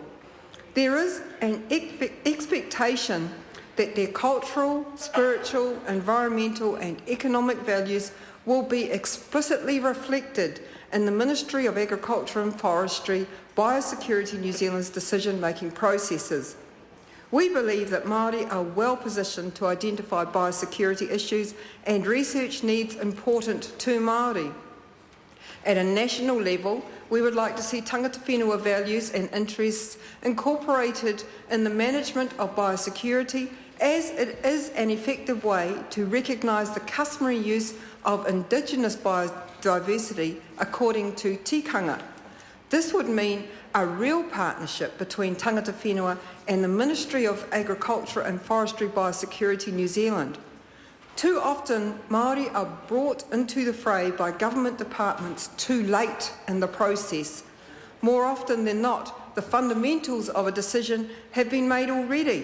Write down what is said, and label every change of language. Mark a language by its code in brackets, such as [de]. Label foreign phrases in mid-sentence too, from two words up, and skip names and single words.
[en] There is an expectation that their cultural, spiritual, environmental and economic values will be explicitly reflected in the Ministry of Agriculture and Forestry, Biosecurity New Zealand's decision-making processes. We believe that Māori are well positioned to identify biosecurity issues and research needs important to Māori. At a national level, we would like to see [mi] tangata whenua [en] values and interests incorporated in the management of biosecurity, as it is an effective way to recognise the customary use of Indigenous biodiversity according to tikanga. This would mean a real partnership between [mi] tangata whenua [en] and the Ministry of Agriculture and Forestry Biosecurity New Zealand. Too often, Māori are brought into the fray by government departments too late in the process. More often than not, the fundamentals of a decision have been made already.